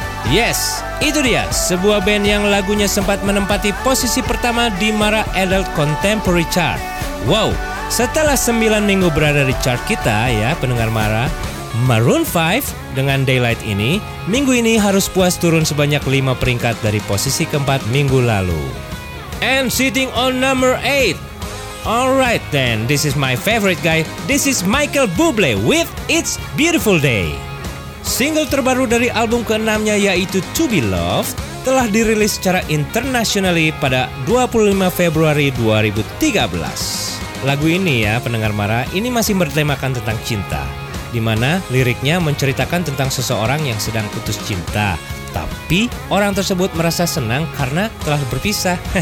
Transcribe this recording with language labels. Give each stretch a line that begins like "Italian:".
Indonesian: Yes, itu dia, sebuah band yang lagunya sempat menempati posisi pertama di Mara Adult Contemporary Chart. Wow, setelah 9 minggu berada di chart kita ya, pendengar Mara, Maroon 5 dengan Daylight ini, minggu ini harus puas turun sebanyak 5 peringkat dari posisi ke-4 minggu lalu.
English: And sitting on number 8. Alright then, this is my favorite guy. This is Michael Bublé with It's Beautiful Day.
Indonesian: Single terbaru dari album ke-6-nya yaitu To Be Loved telah dirilis secara internationally pada 25 Februari 2013. Lagu ini ya, pendengar Mara, ini masih bertemakan tentang cinta, di mana liriknya menceritakan tentang seseorang yang sedang putus cinta, tapi orang tersebut merasa senang karena telah berpisah.